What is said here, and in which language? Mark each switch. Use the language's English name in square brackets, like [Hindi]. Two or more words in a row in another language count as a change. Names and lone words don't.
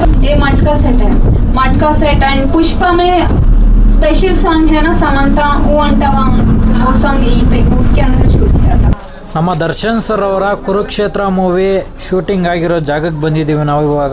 [Hindi] ये मटका सेट है, मटका सेट। एंड पुष्पा में [English] special song [Hindi] है ना समंता वो अंटवा, वो सॉन्ग यहीं पे उसके अंदर शूट किया था। [Kannada] ನಮ್ಮ ದರ್ಶನ್ ಸರ್ ಅವರ ಕುರುಕ್ಷೇತ್ರ [English] movie shooting [Kannada] ಆಗಿರೋ ಜಾಗಕ್ಕೆ ಬಂದಿದ್ದೀವಿ ನಾವು ಇವಾಗ.